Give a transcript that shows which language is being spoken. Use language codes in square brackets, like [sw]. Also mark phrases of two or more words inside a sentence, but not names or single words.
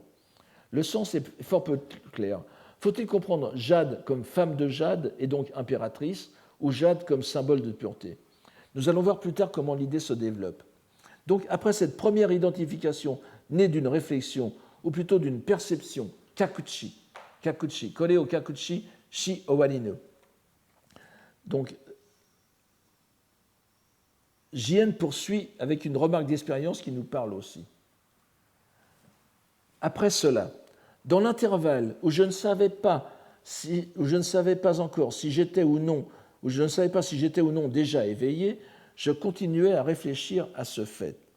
[fr] Le sens est fort peu clair. Faut-il comprendre Jade comme femme de Jade et donc impératrice, ou Jade comme symbole de pureté ? Nous allons voir plus tard comment l'idée se développe. Donc, après cette première identification née d'une réflexion, ou plutôt d'une perception, [ja] かくち、これ を かくち、し おわりぬ. [fr] Donc, Jien poursuit avec une remarque d'expérience qui nous parle aussi. Après cela, dans l'intervalle où je ne savais pas encore si j'étais ou non, où je ne savais pas si j'étais ou non déjà éveillé, je continuais à réfléchir à ce fait.